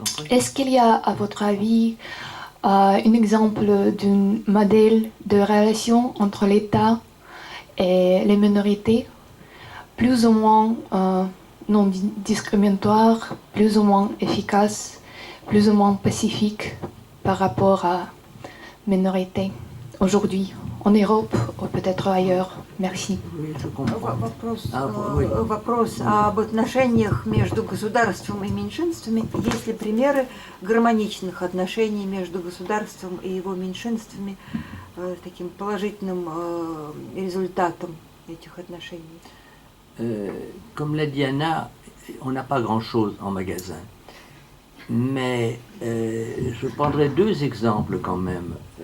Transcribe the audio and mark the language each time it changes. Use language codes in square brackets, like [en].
[fr] Est-ce qu'il y a, à votre avis, un exemple d'un modèle de relation entre l'État et les minorités, plus ou moins non discriminatoire, plus ou moins efficace, plus ou moins pacifique par rapport à minorités aujourd'hui, en Europe ou peut-être ailleurs? Merci. [ru] Вопрос об отношениях между государством и меньшинствами. Есть ли примеры гармоничных отношений между государством и его меньшинствами, таким положительным результатом этих отношений? [fr] Comme l'a dit Anna, on n'a pas grand-chose en magasin. Mais je prendrai deux exemples quand même.